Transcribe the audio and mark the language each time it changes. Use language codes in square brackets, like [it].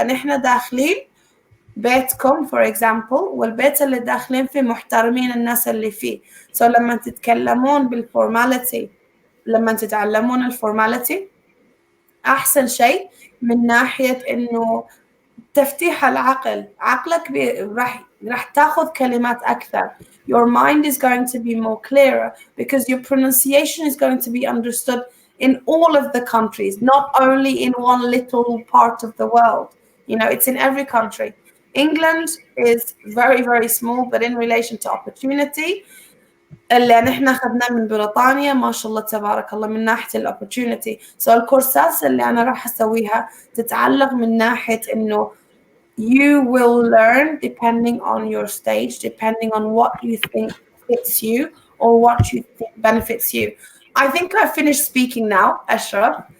[ar] نحن داخلين بيتكم [en] for example، [ar] والبيت اللي داخلين فيه محترمين الناس اللي فيه. لما تتكلمون بالفورماليتي، لما تتعلمون الفورماليتي أحسن شيء من ناحية إنه تفتيح العقل. عقلك راح تاخذ كلمات أكثر. [en] Your mind is going to be more clearer because your pronunciation is going to be understood in all of the countries, not only in one little part of the world. It's in every country. England is very, very small, but in relation to opportunity [ar] اللي نحن أخذناه من بريطانيا ما شاء الله تبارك الله من ناحية الopportunity. الكورسات اللي أنا راح أسويها تتعلق من ناحية إنه [en] you will learn depending on your stage, depending on what you think fits you or what you think benefits you. I think I finished speaking now, Ashraf.